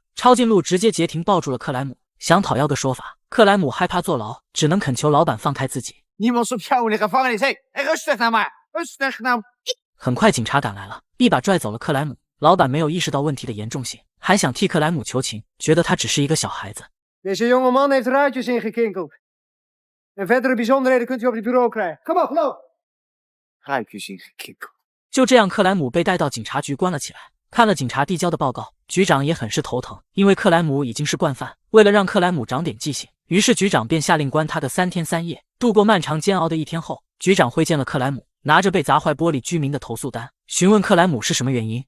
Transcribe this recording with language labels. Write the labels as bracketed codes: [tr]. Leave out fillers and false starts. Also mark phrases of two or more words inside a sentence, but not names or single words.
[zh] 抄近路直接截停抱住了克莱姆，想讨要个说法。克莱姆害怕坐牢，只能恳求老板放开自己。很快警察赶来了，一把拽走了克莱姆。老板没有意识到问题的严重性，还想替克莱姆求情，觉得他只是一个小孩子。 [nl] Deze jonge man heeft ruitjes ingekinkeld. En verdere bijzonderheden kunt u op het bureau krijgen. Kom op, loop! Ruitjes ingekinkeld. [zh] 就这样，克莱姆被带到警察局关了起来。看了警察递交的报告，局长也很是头疼，因为克莱姆已经是惯犯。为了让克莱姆长点记性，于是局长便下令关他个3天3夜。度过漫长煎熬的一天后，局长会见了克莱姆，拿着被砸坏玻璃居民的投诉单，询问克莱姆是什么原因。